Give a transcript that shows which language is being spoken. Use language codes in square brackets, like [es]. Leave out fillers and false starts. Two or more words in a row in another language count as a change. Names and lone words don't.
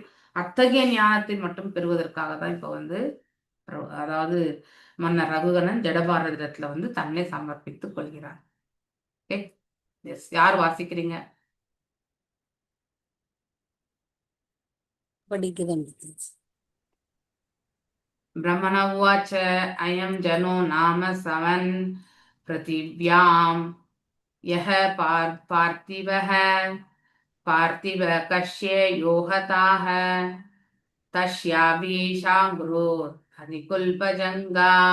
[ta] அத்தகைய ஞானத்தை மட்டும் பெறுவதற்காக தான் இப்ப அதாவது மன்னர் ரகுகணன் ஜடபாரதத்துல தன்னை சமர்ப்பித்துக் கொள்கிறார். யார் வாசிக்கிறீங்க? படிக்கிறேன். [sa] ब्रह्मण उवाच अयं जनो नाम सवन् पृथिव्यां यः पार्थिव कश्य योहताः तस्याभिशाङ्ग्रोर् हरिकुल्पजङ्गा